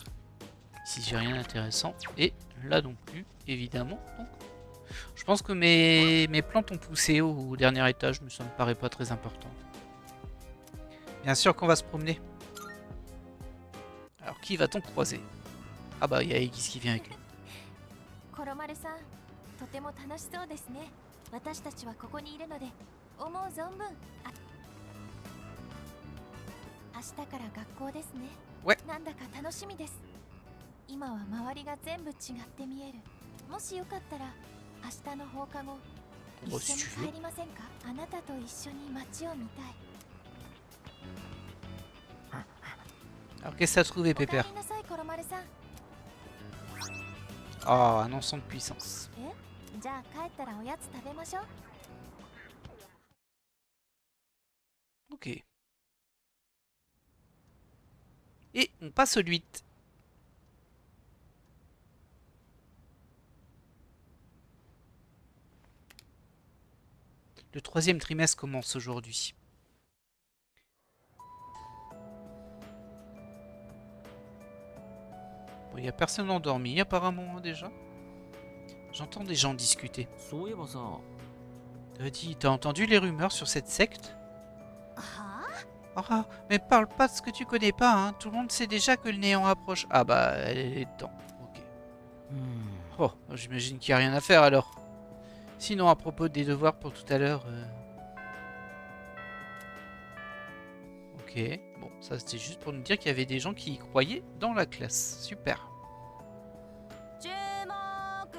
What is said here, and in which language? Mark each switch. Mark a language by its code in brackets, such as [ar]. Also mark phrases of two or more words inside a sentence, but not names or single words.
[fr] Ici j'ai rien d'intéressant. Et là non plus, évidemment. Donc, je pense que mes plantes ont poussé au dernier étage, mais ça me paraît pas très important. Bien sûr qu'on va se promener. Alors qui va-t-on croiser? Ah bah il y a Aegis qui vient avec lui. [ja] 明日から学校ですね。 [fr] Ouais. [ja] なんだか楽しみです。今は周りが全部違って見える。もしよかったら明日の放課後一緒に帰りませんか？あなたと一緒に街を見たい。 [fr] Alors qu'est-ce que ça a trouvé, Pépère? [ja] おかえりなさい、コロマルさん。 [fr] Oh, un ensemble de puissance. [ja] じゃあ帰ったらおやつ食べましょう。 [fr] Ok. Et on passe au 8. Le troisième trimestre commence aujourd'hui. Bon, il n'y a personne endormi apparemment hein, déjà. J'entends des gens discuter. [ja] そういえばさ、 [fr] Dis, t'as entendu les rumeurs sur cette secte? は Ah, mais parle pas de ce que tu connais pas, hein. Tout le monde sait déjà que le néant approche. Ah bah, elle est dedans. Ok. うーん Oh, j'imagine qu'il n'y a rien à faire alors. Sinon, à propos des devoirs pour tout à l'heure... Ok, bon, ça c'était juste pour nous dire qu'il y avait des gens qui y croyaient dans la classe. Super. [ja] 注目。